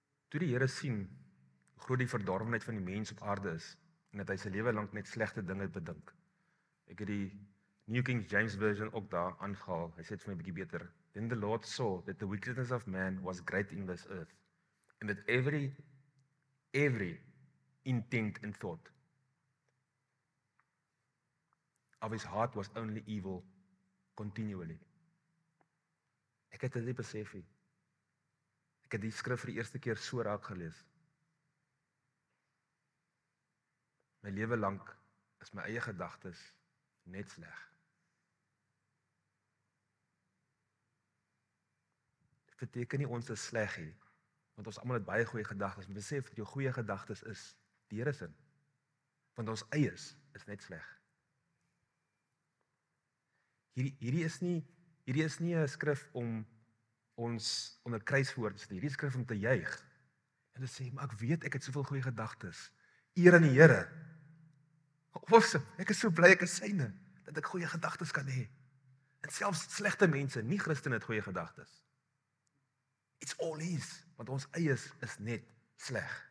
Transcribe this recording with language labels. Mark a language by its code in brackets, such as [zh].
[af] Toe die Here sien hoe groot die verdorwenheid van die mens op aarde is en dat hy sy lewe lank net slegte dinge bedink. Ek het die New King James Version ook daar aangehaal. Hy sê dit vir my 'n bietjie beter. [en] Then the Lord saw that the wickedness of man was great in this earth, and that every intent and thought of his heart was only evil continually. [af] Ek het dit nie besef nie. Ek het die skrif vir die eerste keer so raak gelees. My lewe lank is my eie gedagtes net sleg. Dit beteken nie ons is sleg nie, want ons almal het baie goeie gedagtes. Besef dat jou goeie gedagtes is die Here se. Want ons eies is net sleg. Hierdie is nie 'n skrif om ons onder kruiswoord te stuur. Hierdie skrif om te juig. En te sê, maar ek weet ek het soveel goeie gedagtes. Eer aan die Here. Awesome. Ek is so bly ek is syne dat ek goeie gedagtes kan hê. En selfs slegte mense, nie Christene het goeie gedagtes. [en] It's all his, [af] want ons eies is net sleg.